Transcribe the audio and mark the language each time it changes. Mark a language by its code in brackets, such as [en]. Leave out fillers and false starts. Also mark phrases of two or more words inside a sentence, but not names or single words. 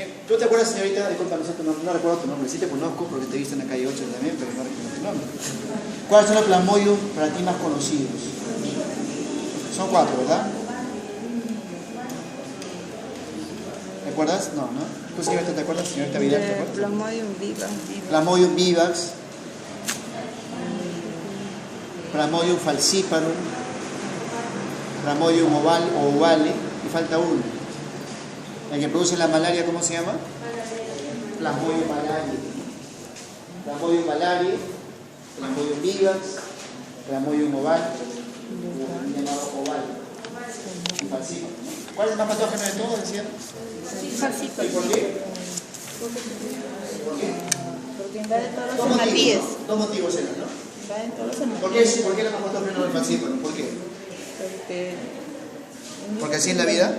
[es] ¿Tú te acuerdas, señorita? Disculpa, no recuerdo tu nombre. Sí te conozco porque te he visto en la calle 8 también, pero no recuerdo tu nombre. ¿Cuáles son los Plasmodium para ti más conocidos? Son 4, ¿verdad? ¿Recuerdas? No, ¿no? ¿Tú, señorita, te acuerdas? Señorita Vidal, ¿te acuerdas? Plasmodium vivax. Plasmodium vivax. Plasmodium falciparum. Plasmodium ovale. Y falta uno. El que produce la malaria, ¿cómo se llama? Plasmodium malariae. Plasmodium malariae, Plasmodium vivax, Plasmodium ovale, llamado ovale. Y falciparum. ¿Cuál es el más patógeno de todos, decían? Falciparum. ¿Y por qué? ¿Por qué? Porque invade todos los hematíes. Dos motivos eran, ¿no? Invaden todos los hematíes. ¿Por qué era más patógeno del falciparum? ¿Por qué? ¿Porque así es la vida?